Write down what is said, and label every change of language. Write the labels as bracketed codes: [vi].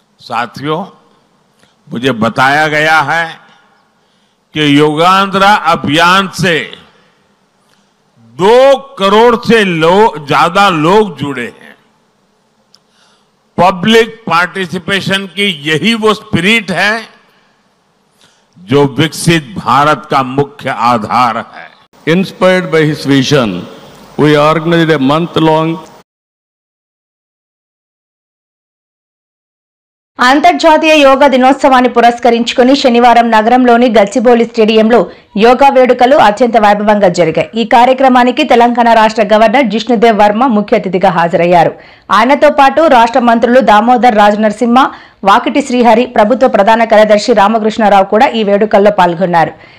[hi] साथियों, मुझे बताया गया है कि योगांध्रा अभियान से 2 करोड़ से ज्यादा लोग जुड़े हैं. [en] public participation [hi] की यही वो स्पिरिट है जो विकसित भारत का मुख्य आधार है. [en] Inspired by his vision, we organized a month-long [te] అంతర్జాతీయ యోగా దినోత్సవాన్ని పురస్కరించుకుని శనివారం నగరంలోని గచ్చిబౌలి స్టేడియంలో యోగా వేడుకలు అత్యంత వైభవంగా జరిగాయి. ఈ కార్యక్రమానికి తెలంగాణ రాష్ట్ర గవర్నర్ జిష్ణుదేవ్ వర్మ ముఖ్య అతిథిగా హాజరయ్యారు. ఆయనతో పాటు రాష్ట్ర మంత్రులు దామోదర్ రాజనరసింహ, వాకిటి శ్రీహరి, ప్రభుత్వ ప్రధాన కార్యదర్శి రామకృష్ణారావు కూడా ఈ వేడుకల్లో పాల్గొన్నారు.